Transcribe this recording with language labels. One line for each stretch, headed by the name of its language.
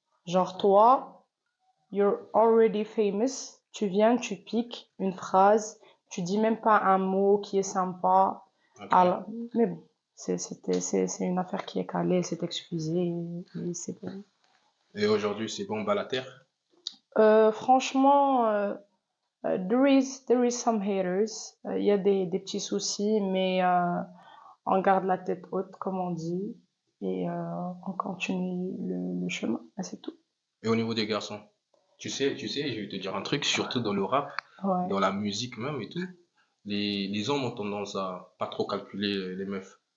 French: Genre toi,
English: you're already famous,
French: tu viens, tu piques une phrase, tu dis même pas un mot qui est sympa. Ok. Alors, mais bon, c'est une affaire qui est calée, c'est excusé et c'est bon. Et aujourd'hui, c'est bombe à la terre?
English: Franchement, there is some haters.
French: Il y a des petits soucis, mais on garde la tête haute, comme on dit, et on continue le chemin, et c'est tout. Et au niveau des garçons, tu sais, je vais te dire un truc, surtout dans le rap, Ouais. dans la musique même et tout, les hommes ont tendance à pas trop calculer les meufs.